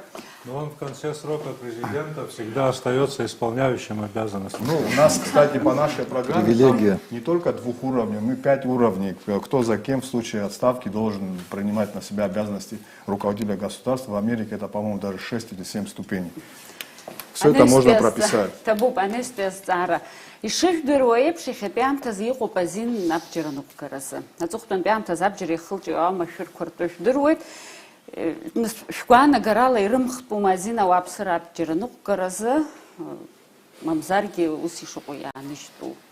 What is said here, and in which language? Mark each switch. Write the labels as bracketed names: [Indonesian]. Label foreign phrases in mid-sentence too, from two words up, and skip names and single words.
[Russian] Но он в конце срока президента всегда остается исполняющим обязанности. Ну, у нас, кстати, по нашей программе Привилегия. не только 2 уровней, мы 5 уровней. Кто за кем в случае отставки должен принимать на себя обязанности руководителя государства. В Америке это, по-моему, даже 6 или 7 ступеней. Все это можно прописать. Табуб, анестез цара. [Abkhazian] Ишыждыруа еиԥш иахьатәиаамҭазы иҟоуп азин абџьар аныҟәгаразы. Аҵыхәтәантәи аамҭазы абџьар ихылҿио амашәырқәа ртәы жәдыруеит. Шәгәаанагарала ирымхтәума азин ауааԥсыра абџьар аныҟәгаразы, мамзаргьы ус ишыҟоу иааныжьтәуп.